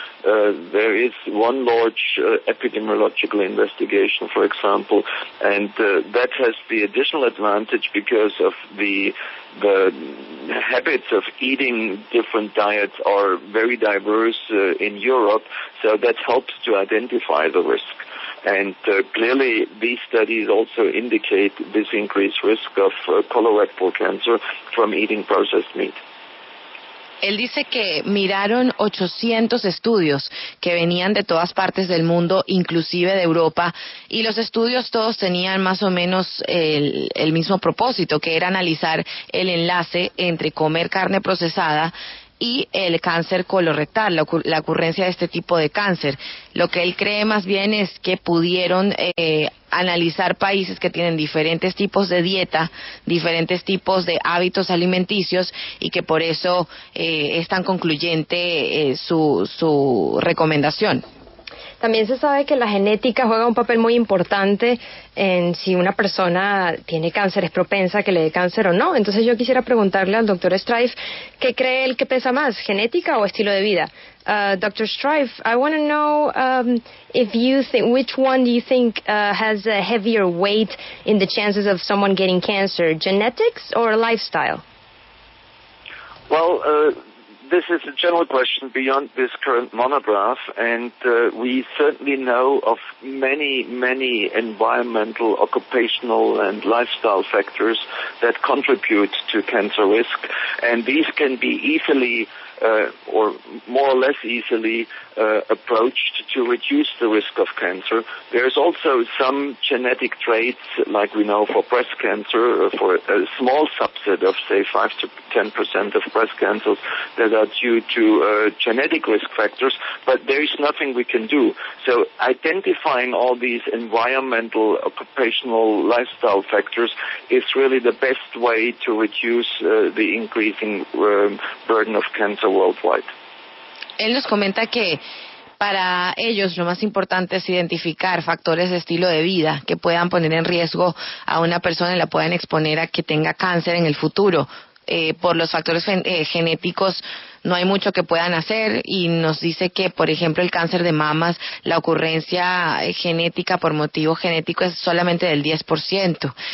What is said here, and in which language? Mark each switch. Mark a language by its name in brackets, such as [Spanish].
[English] There is one large epidemiological investigation, for example, and that has the additional advantage because of the habits of eating different diets are very diverse in Europe, so that helps to identify the risk. And clearly, these studies also indicate this increased risk of colorectal cancer from eating processed meat. [Spanish] Él dice que miraron 800 estudios que venían de todas partes del mundo, inclusive de Europa, y los estudios todos tenían más o menos el mismo propósito, que era analizar el enlace entre comer carne procesada y el cáncer colorectal, la ocurrencia de este tipo de cáncer. Lo que él cree más bien es que pudieron analizar países que tienen diferentes tipos de dieta, diferentes tipos de hábitos alimenticios, y que por eso es tan concluyente su recomendación. También se sabe que la genética juega un papel muy importante en si una persona tiene cáncer, es propensa a que le dé cáncer o no. Entonces yo quisiera preguntarle al Dr. Streiff, ¿qué cree él que pesa más, genética o estilo de vida? [English] Dr. Streiff, I want to know if you think, which one do you think has a heavier weight in the chances of someone getting cancer, genetics or lifestyle? Well, this is a general question beyond this current monograph, and we certainly know of many, many environmental, occupational, and lifestyle factors that contribute to cancer risk, and these can be easily or more or less easily approached to reduce the risk of cancer. There's also some genetic traits, like we know for breast cancer, for a small subset of, say, 5 to 10% of breast cancers that are due to genetic risk factors, but there is nothing we can do. So identifying all these environmental, occupational, lifestyle factors is really the best way to reduce the increasing burden of cancer worldwide. [Spanish] Él nos comenta que Para ellos lo más importante es identificar factores de estilo de vida que puedan poner en riesgo a una persona y la puedan exponer a que tenga cáncer en el futuro. Por los factores genéticos no hay mucho que puedan hacer y nos dice que, por ejemplo, el cáncer de mamas, la ocurrencia genética por motivo genético es solamente del 10%.